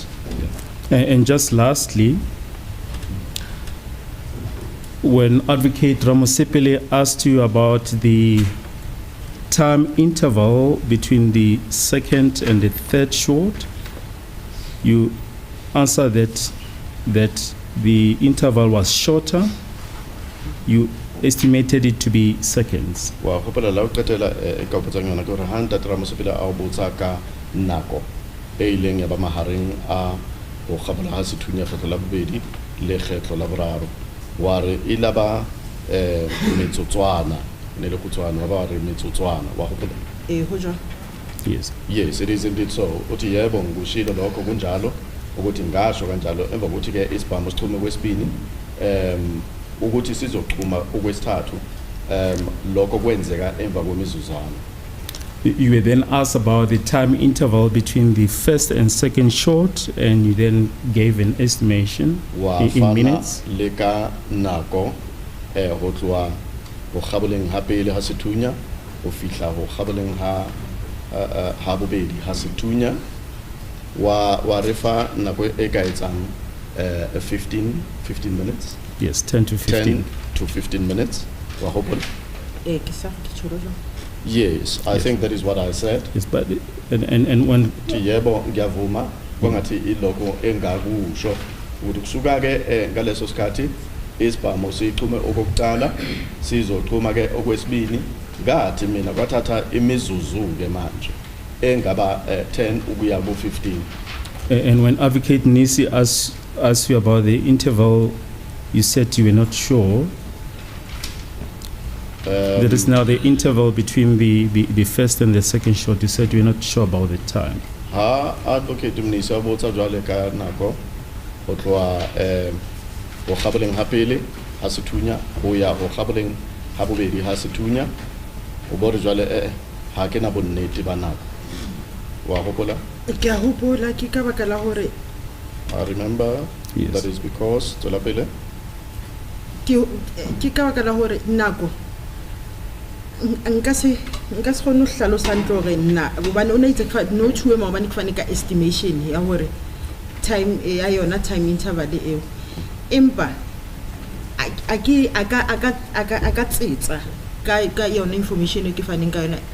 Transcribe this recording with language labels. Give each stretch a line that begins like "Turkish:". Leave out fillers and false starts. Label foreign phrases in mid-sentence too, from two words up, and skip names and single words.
English: And just lastly, when Advocate Ramosepele asked you about the time interval between the second and the third shot, you answered that the interval was shorter. You estimated it to be seconds.
Southern Sotho: Wa hopola la o qetela e ka botsang yona ke hore ha ntate Ramosepele a o botsa ka nako e ileng ya ba mahareng a o kgabala ha sethunya kgetlo la bobedi le kgetlo la boraro wa re e la ba metsotswana ne le kutswana ba re metsotswana wa hopola Ho jwang?
English: Yes, it is indeed so.
Zulu: Uthi yebo ngikushilo lokho kunjalo ukuthi ngasho kanjalo emva kokuthi ke isibhamu sichume kwesibini ukuthi sizochuma okwesithathu lokho kwenzeka emva kwemizuzwana.
English: You were then asked about the time interval between the first and second shot, and you then gave an estimation in minutes.
Southern Sotho: Leka nako ho tloa ho kgaboleng ha pele ha sethunya ho fihla ho kgaboleng ha bobedi ha sethunya wa refa nako e ka etsang 15 minutes.
English: Yes, 10 to 15. 10 to 15 minutes.
Southern Sotho: Wa hopola?
English: Yes, I think that is what I said. Yes, but and when
Zulu: yebo ngiyavuma kongathi iloko engakusho ukuthi kusuka ke ngaleso sikhathi isibhamu sichume okokuqala sizochuma ke okwesibini ngathi mina kwathatha imizuzu ke manje engaba 10 ukuya ku 15.
English: And when Advocate Nisi asked you about the interval, you said you were not sure. There is now the interval between the first and the second shot. You said you were not sure about the time.
Southern Sotho: Advocate Nisi abotsa jwale ka nako ho tloa ho kgaboleng ha pele ha sethunya ho ya ho kgaboleng ha bobedi ha sethunya o bore jwale ha ke na bonnete ba nako wa hopola ke a hopola ke ka baka la hore
English: I remember. Yes. That is because
Southern Sotho: tswela pele ke ka baka la hore nako nka se kgone ho hlalosa ntlo re nna bobane o ne itse no chuwe maobane ke fane ka estimation ya hore time ya yona
English: time interval
Southern Sotho: eo empa aka tsetsa ka yona information e ke faneng ka yona